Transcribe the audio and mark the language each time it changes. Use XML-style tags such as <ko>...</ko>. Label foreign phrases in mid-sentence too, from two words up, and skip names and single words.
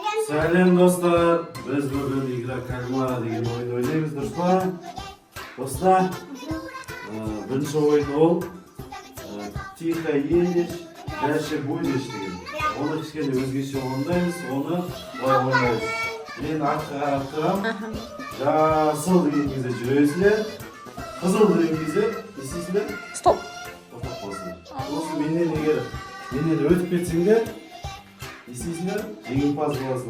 <kk>Сәлем достар, біз бүгін</kk> <ru>игра кальмара</ru> <kk>деген ойын ойнаймыз, дұрыс па? Достар, бірінші ойын ол</kk> <ru>тихо едешь, дальше будешь</ru> <kk>деген. Оны кішкене өзгеше орындаймыз, оны былай ойнаймыз. Мен артқа қарап тұрам, жасыл деген кезде жүресіздер, қызыл деген кезде естисіздер? Стоп. Тоқтап қаласыңдар. Осы менен егер өтіп кетсеңдер, естисіңдер, жеңімпаз боласыңдар.</kk>